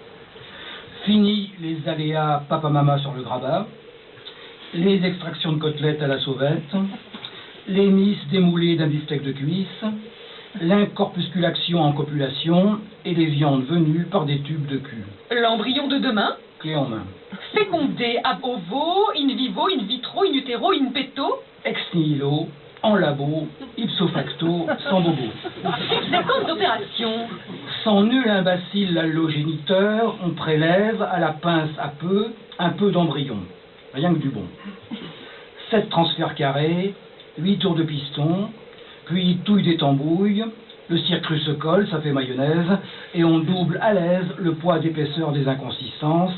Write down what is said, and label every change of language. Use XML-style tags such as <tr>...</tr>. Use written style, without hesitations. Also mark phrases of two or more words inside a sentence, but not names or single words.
<fr>Fini les aléas papa-mama sur le grabat, les extractions de côtelettes à la sauvette, les miss démoulées d'un beefsteak de cuisse, l'incorpusculation en copulation et les viandes venues par des tubes de cul. L'embryon de demain? Clé en main. Fécondé</fr> <la>ab ovo, in vivo, in vitro, in utero, in petto? Ex nihilo,</la> <fr>en labo,</fr> <la>ipso facto,</la> <fr>sans bobo. C'est quoi d'opération? Sans nul imbécile allogéniteur, on prélève à la pince à peu un peu d'embryon. Rien que du bon. 7 transferts carrés, 8 tours de piston, puis touille des tambouilles, le circuit se colle, ça fait mayonnaise, et on double à l'aise le poids d'épaisseur des inconsistances.</fr>